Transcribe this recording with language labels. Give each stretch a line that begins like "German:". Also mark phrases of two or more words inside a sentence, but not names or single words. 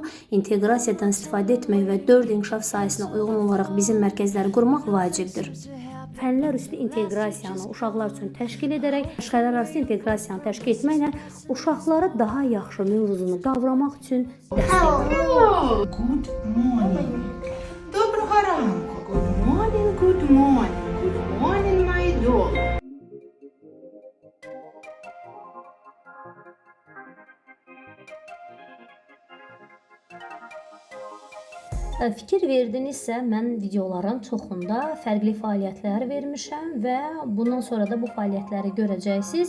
Azerbaijani: İnteqrasiyadan istifadə etmək və 4 inkişaf sahəsinə uyğun olaraq bizim mərkəzləri qurmaq vacibdir. Fənlər üstü inteqrasiyanı uşaqlar üçün təşkil edərək, məşğələlər arası inteqrasiyanı təşkil etməklə uşaqları daha yaxşı mövzunu qavramaq üçün dəstəkdir.
English: Good morning.
Ukrainian: Доброго ранку.
English: Good morning, good morning. Good morning, my dog.
Azerbaijani: Fikir verdinizsə, mən videoların çoxunda fərqli fəaliyyətlər vermişəm və bundan sonra da bu fəaliyyətləri görəcəksiniz.